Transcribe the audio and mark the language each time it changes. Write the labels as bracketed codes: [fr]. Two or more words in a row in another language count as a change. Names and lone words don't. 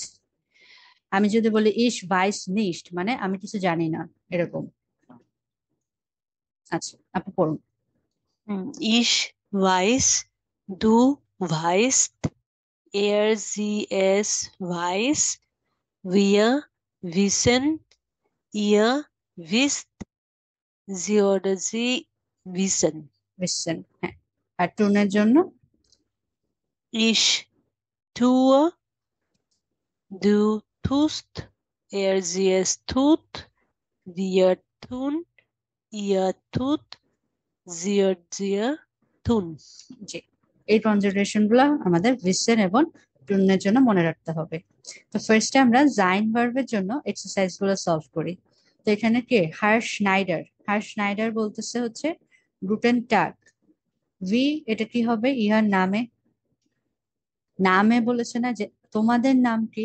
[bn] আমি যদি বলি [de] ich weiß nicht, [bn] মানে আমি কিছু জানি না, এরকম। আচ্ছা, আপনি পড়ুন। [de] ich weiß, du weißt, er sie es weiß, wir wissen, ihr wisst, sie oder sie wissen. [bn] ভিসেন, হ্যাঁ। আর টুনের জন্য [de] Ich tue, du tust, er sie es tut, wir tun, ihr tut, sie oder sie tun. [bn] জি, এই কনজুগেশন গুলা আমাদের ভিসেন এবং টুনের জন্য মনে রাখতে হবে। তো ফার্স্টে আমরা জাইন ভার্বের জন্য এক্সারসাইজ গুলো সলভ করি। তো এখানে কে, হার স্নাইডার, হার স্নাইডার বলতেছে হচ্ছে [de] Guten Tag. [bn] ভি, এটা কি হবে, ইহার নামে, নামে বলেছে না যে তোমাদের নাম কি।